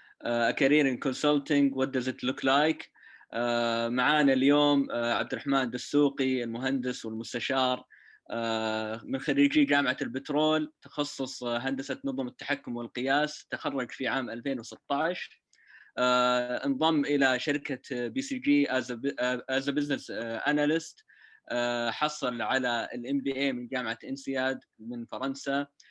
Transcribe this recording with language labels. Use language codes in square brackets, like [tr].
[en] A career in consulting, what does it look like؟ [ar] معانا اليوم عبد الرحمن دسوقي، المهندس والمستشار، من خريجي جامعة البترول، تخصص هندسة نظم التحكم والقياس، تخرج في عام 2016. انضم إلى شركة BCG [en] as a business analyst. [ar] حصل على الMBA من جامعة إنسياد من فرنسا.